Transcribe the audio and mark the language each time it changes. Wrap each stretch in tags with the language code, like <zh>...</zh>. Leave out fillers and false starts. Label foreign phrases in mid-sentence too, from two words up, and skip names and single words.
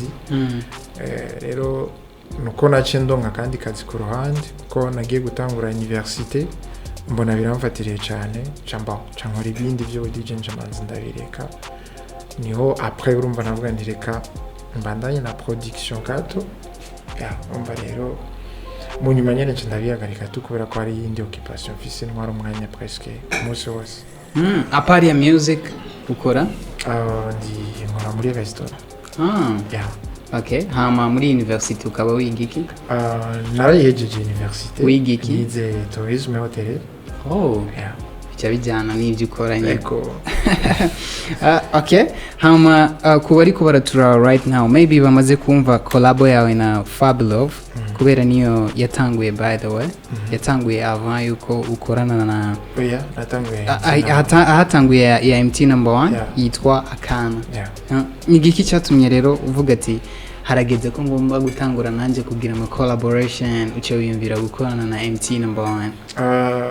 <rn>Rero nuko naciye ndonka kandi kazi ku ruhande ko nagiye gutangura université mbona biramfatiriye cyane cankora ibindi byo DJ njamanzi ndabireka niho après urumva navuga ndireka mbandanye na production gato. Umva rero mu nyuma nyene ndabihagarika tu kubera ko ari indi occupation mfise ntwara umwanya presque umunsi wose. Apart ya music ukora? Ndi nkora muri restaurant. Okay, hama muri university ukaba wiga iki? Narayihejeje university. Wiga iki? Nize</rn> <fr>tourisme hotel.</fr> <rn>Bijyana n'ibyo ukora nyine. Okay, hama kuba ariko baratura</rn> <en>right now</en> <rn>maybe bamaze kumva collab yawe na Fabulov kubera niyo yatanguye</rn> <en>by the way</en> <rn>yatanguye avant yuko ukorana na oya natanguye ahatanguye ya MT number 1 yitwa Akana. Igiki cyatumye rero uvuga ati harageze ko ngomba gutangura nanje kugira ama collaboration uce wiyumvira gukorana na MT number 1?</rn>